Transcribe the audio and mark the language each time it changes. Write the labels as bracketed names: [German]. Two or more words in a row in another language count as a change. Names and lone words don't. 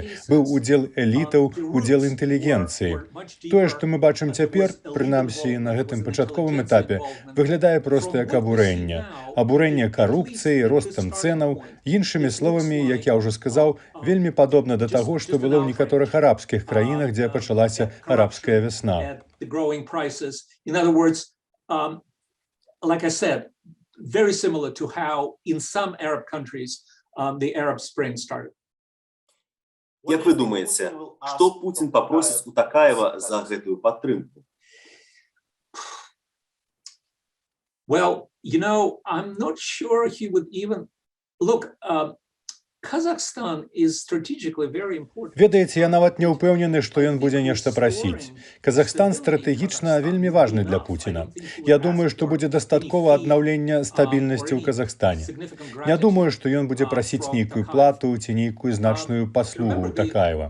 [Belarusian] Быў удзел элітаў, удзел інтэлігенцыі. Тое, што мы бачым цяпер, прынамсі на гэтым пачатковым этапе, выглядае проста як абурэнне. Абурэнне карупцыі, ростам цэнаў, іншымі словамі, як я ўжо сказаў, вельмі падобна да таго, што было ў некаторых арабскіх краінах, дзе пачалася арабская вясна. [English] Like I said, very similar to how in some Arab countries the Arab Spring started. [Belarusian] Як вы думаеце, што Путін папросіць у Такаева за гэтую падтрымку? [English] Well, I'm not sure he would even... Look, Kazakhstan is strategically very important. [Belarusian] Ведаеце, я нават не ўпэўнены, што ён будзе нешта прасіць. Казахстан стратэгічна вельмі важны для Пуціна. Я думаю, што будзе дастаткова аднаўлення стабільнасці ў Казахстане. Не думаю, што ён будзе прасіць нейкую плату ці нейкую значную паслугу ў Такаева.